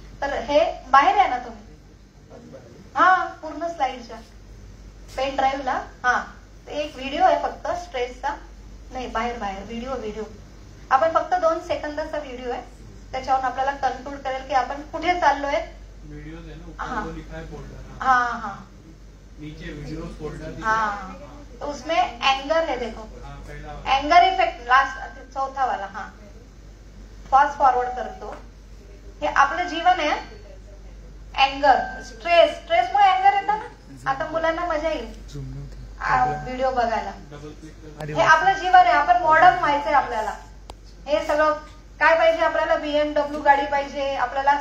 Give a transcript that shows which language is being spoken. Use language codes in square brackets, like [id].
[mr] तर हे बाहेर आहे ना तुम्ही, हा पूर्ण स्लाइडच्या पेन ड्राईव्हला. हा एक व्हिडिओ आहे फक्त स्ट्रेसचा. नाही, बाहेर व्हिडिओ. आपण फक्त 2 सेकंदाचा व्हिडिओ आहे. त्याच्यावरून आपल्याला कन्क्लूड करेल की आपण कुठे चाललोय. हाँ, [hi] नीचे वीडियोस फोल्डर। हाँ, तो उसमें एंगर है, देखो एंगर इफेक्ट लास्ट 4था वाला. हाँ, फास्ट फॉरवर्ड कर दो. [mr] हे आपलं जीवन आहे. एंगर, स्ट्रेसमुळे एंगर येतं ना. आता मुलांना मजा येईल व्हिडिओ बघायला. हे आपलं जीवन आहे. आपण मॉडर्न व्हायचंय आपल्याला. हे सगळं काय पाहिजे आपल्याला? BMW गाडी पाहिजे आपल्याला.